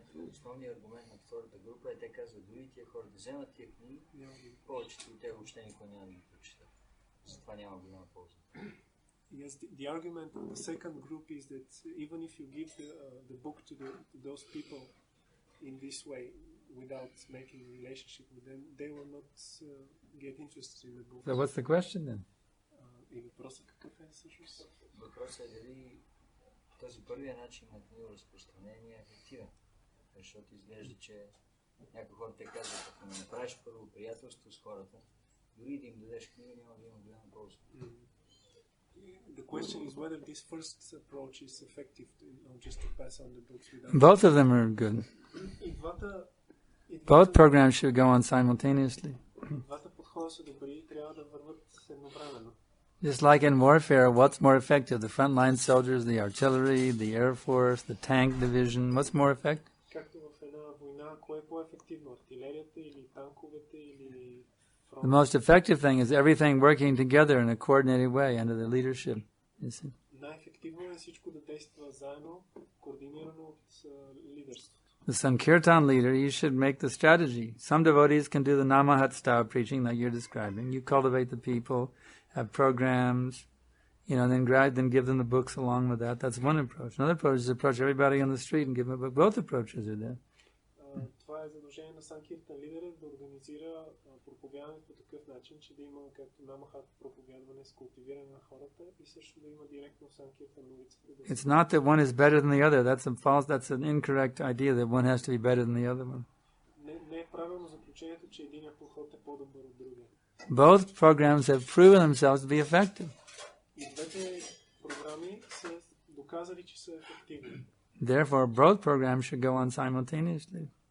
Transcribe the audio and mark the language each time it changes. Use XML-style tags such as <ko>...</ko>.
<bg>Основният аргумент на втората група е, те казват, дори тия хора да вземат тия книги, повечето от тях въобще никога няма да ги прочитат. Затова няма голяма полза.</bg> <en>Yes, the argument of the second group is that even if you give the book to those people in this way, without making a relationship with them, they will not get interested in the book. So what's the question then?</en> <bg>И въпросът какъв е всъщност? Въпросът е дали този първия начин на книга разпространение е ефективен. Защото изглежда, че някои хора те казват, ако не направиш първо приятелство с хората, дори да им дадеш книга, няма да има голяма полза.</bg> <en>The question is whether this first approach is effective, just to pass on the books without... Both of them are good. Both programs should go on simultaneously.</en> <bg>Двата подхода са добри и трябва да върват едновременно.</bg> <en>Just like in warfare, what's more effective? The frontline soldiers, the artillery, the air force, the tank division. What's more effective?</en> <bg>Както в една война, кое е по-ефективно? Артилерията или танковете или</bg> <en>The most effective thing is everything working together in a coordinated way under the leadership. You see?</en> <bg>Най-ефективно е всичко да действа заедно, координирано от лидерството.</bg> <en>The Sankirtan leader, you should make the strategy. Some devotees can do the Namahat style preaching like you're describing. You cultivate the people, have programs, then give them the books along with that. That's one approach. Another approach is to approach everybody on the street and give them a book. Both approaches are there.</en> <bg>Това е задължение на Санкиртан лидера да организира проповядването по такъв начин, че да има както Намахат проповядване с култивиране на хората и също да има директно Санкиртан на улицата.</bg> <en>It's not that one is better than the other. That's an incorrect idea that one has to be better than the other one.</en> <bg>Не е правилно заключението, че единият подход е по-добър от другия.</bg> <en>Both programs have proven themselves to be effective.</en> <bg>И двете програми са доказали, че са ефективни.</bg> <en>Therefore, both programs should go on simultaneously.</en>